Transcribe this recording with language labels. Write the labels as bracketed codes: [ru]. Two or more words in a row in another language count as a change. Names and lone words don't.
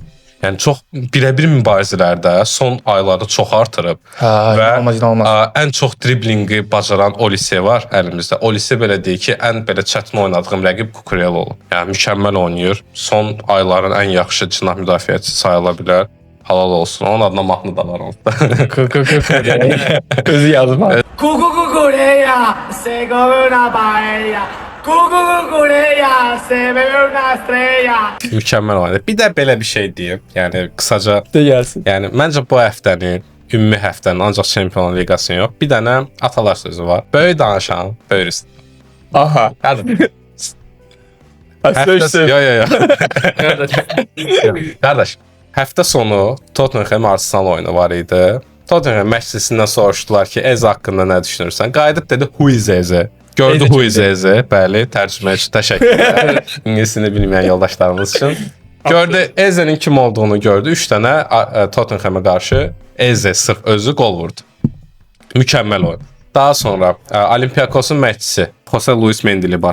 [az] Yəni çox birəbir mübarizələrdə son aylarda çox artırıb və ən çox driblinqi bacaran Olise var əlimizdə. Olise belə deyir ki, ən belə çətin oynadığım rəqib Cucurella olub. Yəni mükəmməl oynayır. Son ayların ən yaxşı cinah müdafiəçisi sayıla bilər. Halal olsun. Onun adına mahnı da var orada. Özü yazmalı. [es] Cucurella se come una paella. Cucurella se bebe una estrella. [az] Mükəmməl oynadı. Bir də belə bir şey deyim. Yəni qısaca gəlsin. Yəni məncə bu həftənin, ümumi həftənin ancaq Çempionlar Liqasının yox, bir dənə atalar sözü var. Böyük danışan, böyük üstün. Aha. Hadi. Qardaş, həftə sonu Tottenham Arsenal oyunu var idi. Tottenham məşqçisindən soruşdular ki, Eze haqqında nə düşünürsən? Qayıdıb dedi, [en] who is Eze? Gördü who is Eze, [az] bəli, tərcümə üçün təşəkkür. İngilisini bilməyən yoldaşlarımız üçün. Gördü, Eze'nin kim olduğunu gördü. 3 dənə Tottenham'a qarşı Eze sırf özü qol vurdu. Mükəmməl oyun. Daha sonra Olympiakosun məşqçisi Jose Luis Mendilibar.